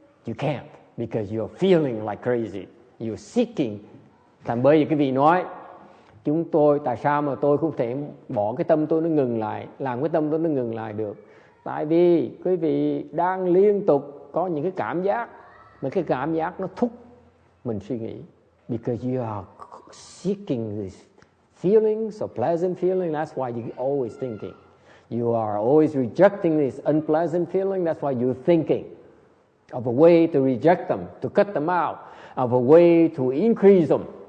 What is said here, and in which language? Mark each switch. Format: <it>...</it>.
<en>You can't, because you're feeling like crazy. You're seeking.</en> <vi>Thành bởi vì cái vị nói tại sao mà tôi không thể bỏ cái tâm tôi nó ngừng lại, làm cái tâm tôi nó ngừng lại được? Tại vì quý vị đang liên tục có những cái cảm giác, mà cái cảm giác nó thúc mình suy nghĩ.</vi> <en>Because you are seeking these feelings or pleasant feeling, that's why you're always thinking. You are always rejecting this unpleasant feeling, that's why you're thinking of a way to reject them, to cut them out, of a way to increase them.</en>